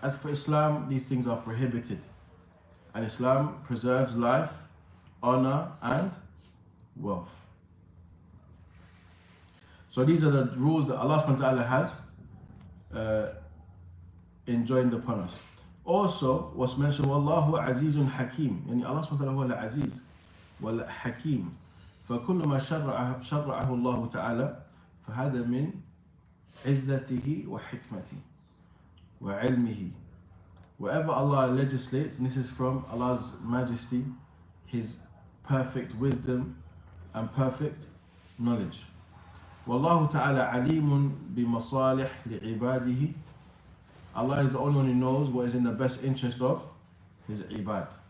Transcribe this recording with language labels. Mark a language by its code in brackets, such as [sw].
[en] As for Islam, these things are prohibited. And Islam preserves life, honor and wealth. So these are the rules that Allah subhanahu wa ta'ala has enjoined upon us. Also, what's mentioned, [ar] Wallahu Azizun Hakim. Yani Allah subhanahu wa ta'ala huwa al-Aziz wal Hakim. فكل ما شرعه الله تعالى فهذا من عزته وحكمته وعلمه. [en] Whatever Allah legislates, and this is from Allah's majesty, His perfect wisdom and perfect knowledge. [ar] Wallahu ta'ala alimun bimasalih li'ibadihi. [en] Allah is the only one who knows what is in the best interest of His ibad.